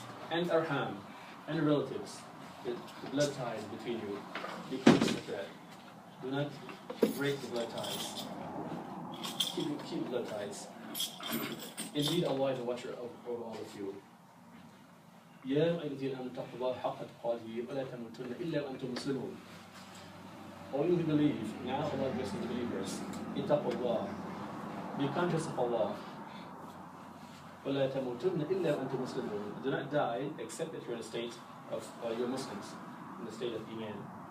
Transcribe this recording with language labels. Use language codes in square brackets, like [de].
[en] And arham, and relatives, the blood ties between you. Be conscious of that. Do not break the blood ties. Keep blood ties. Indeed, Allah is a watcher over all of you. [ar] يا أيها الذين آمنوا اتقوا الله حق تقاته ولا تموتن إلا وأنتم مسلمون. [en] All you who believe, now Allah addresses the believers. Ittaqullah. Be conscious of Allah. [ar] وَلَا تَمُوتُنَّ إِلَّا وَأَنْتُمْ مُسْلِمُونَ. [en] Do not die except that you're in a state of you're Muslims, in the state of Iman.